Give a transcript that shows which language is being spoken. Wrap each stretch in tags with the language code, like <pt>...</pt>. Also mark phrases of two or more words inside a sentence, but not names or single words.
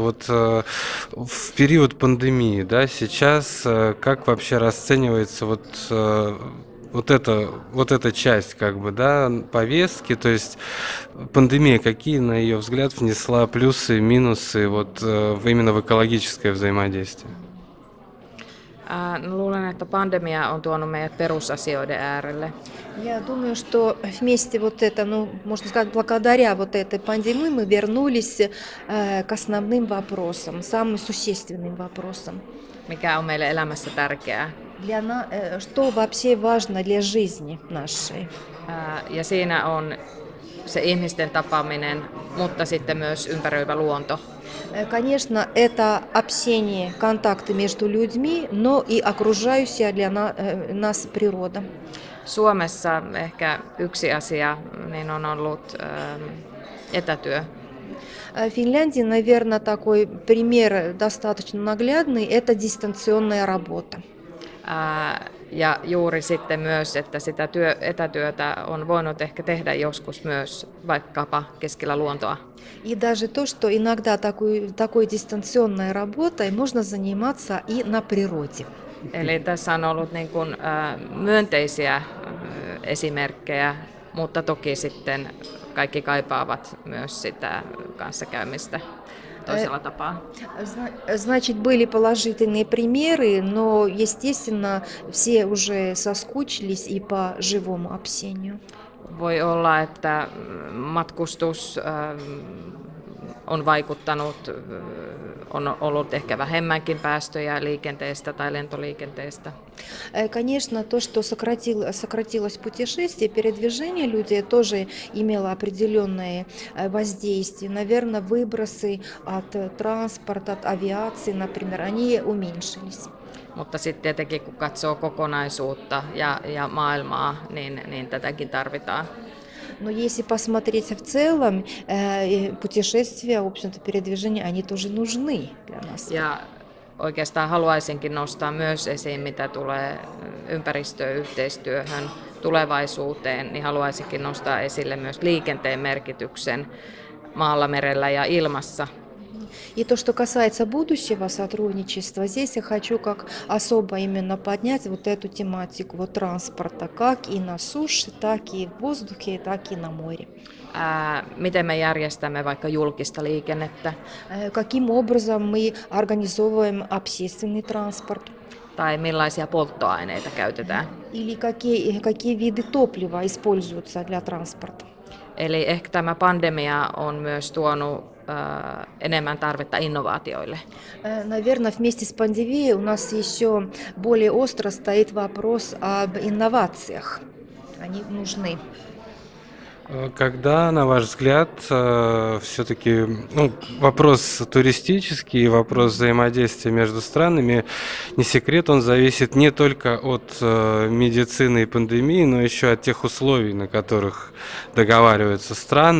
<ru>Вот в период пандемии, да, сейчас как вообще расценивается вот эта часть, как бы, да, повестки, то есть пандемия, какие, на ее взгляд, внесла плюсы и минусы вот именно в экологическое взаимодействие?</ru> <fi>Luulen, että pandemia on tuonut meidät perusasioiden äärelle.</fi> <ru>Я думаю, что вместе вот это, ну, можно сказать, благодаря вот этой пандемии мы вернулись к основным вопросам, самым существенным вопросам.</ru> <fi>Mikä on meille elämässä tärkeää.</fi> <ru>Что вообще важно для жизни нашей.</ru> <fi>Ja siinä on se ihmisten tapaaminen, mutta sitten myös ympäröivä luonto.</fi> <ru>Конечно, это общение, контакты между людьми, но и окружающая для нас природа.</ru> <fi>Suomessa ehkä yksi asia niin on ollut etätyö.</fi> <ru>В Финляндии, наверное, такой пример достаточно наглядный – это дистанционная работа.</ru> <fi>Ja juuri sitten myös, että sitä etätyötä on voinut ehkä tehdä joskus myös vaikkapa keskellä luontoa.</fi> <ru>И даже то, что иногда такой дистанционной работой можно заниматься и на природе.</ru> <fi>Eli tässä on ollut niin kuin, myönteisiä esimerkkejä, mutta toki sitten kaikki kaipaavat myös sitä kanssakäymistä toisella tapaa.</fi> <ru>Значит, были положительные примеры, но, естественно, все уже соскучились и по живому общению.</ru> <fi>Voi olla, että matkustus on vaikuttanut, on ollut ehkä vähemmänkin päästöjä liikenteestä tai lentoliikenteestä.</fi> <ru>Конечно, то, что сократилось путешествие, передвижение людей тоже имело определенное воздействие. Наверное, выбросы от транспорта, от авиации, например, они уменьшились.</ru> <fi>Mutta sitten tietenkin kun katsoo kokonaisuutta ja maailmaa, niin tätäkin tarvitaan.</fi> <ru>Но если посмотреть в целом, путешествия, в общем-то, передвижения, они тоже нужны для нас.</ru> <fi>Ja oikeastaan haluaisinkin nostaa myös esiin, mitä tulee ympäristöyhteistyöhön tulevaisuuteen, niin haluaisinkin nostaa esille myös liikenteen merkityksen maalla, merellä ja ilmassa.</fi> <ru>И то, что касается будущего сотрудничества, здесь я хочу как особо именно поднять вот эту тематику вот транспорта, как и на суше, так и в воздухе, так и на море.</ru> <fi>Miten me järjestämme vaikka julkista liikennettä?</fi> <ru>Каким образом мы организовываем общественный транспорт?</ru> <fi>Tai millaisia polttoaineita käytetään?</fi> <ru>Или какие виды топлива используются для транспорта?</ru> <fi>Eli ehkä tämä pandemia on myös tuonut enemmän tarvetta innovaatioille.</fi> <ru>Наверное, вместе с пандемией у нас еще более остро стоит вопрос об инновациях. Они нужны. Когда, на ваш взгляд, все-таки вопрос туристический, вопрос взаимодействия между странами, не секрет, он зависит не только от медицины и пандемии, но еще от тех условий, на которых договариваются страны.</ru>